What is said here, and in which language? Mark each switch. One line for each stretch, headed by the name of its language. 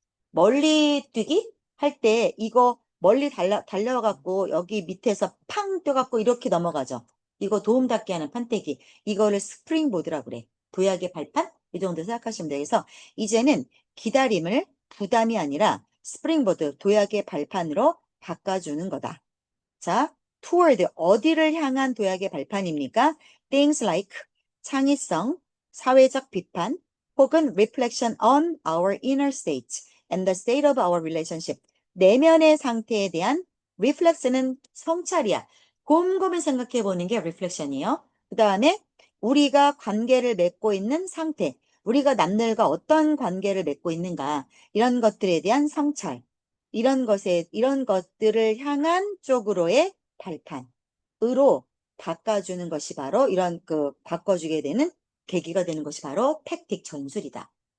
Korean: 멀리 뛰기 할 때 이거 멀리 달려갖고 여기 밑에서 팡 뛰어갖고 이렇게 넘어가죠. 이거 도움닫게 하는 판때기. 이거를 스프링보드라고 그래. 도약의 발판? 이 정도 생각하시면 되겠어. 이제는 기다림을 부담이 아니라 스프링보드, 도약의 발판으로 바꿔주는 거다. 자, toward, 어디를 향한 도약의 발판입니까?
English: things like
Korean: 창의성, 사회적 비판, 혹은
English: reflection on our inner state and the state of our relationship.
Korean: 내면의 상태에 대한 reflex는 성찰이야. 곰곰이 생각해 보는 게 reflection이에요. 그 다음에 우리가 관계를 맺고 있는 상태, 우리가 남들과 어떤 관계를 맺고 있는가, 이런 것들에 대한 성찰. 이런 것들을 향한 쪽으로의 발판으로 바꿔주는 것이 바로 바꿔주게 되는 계기가 되는 것이 바로 팩틱 전술이다.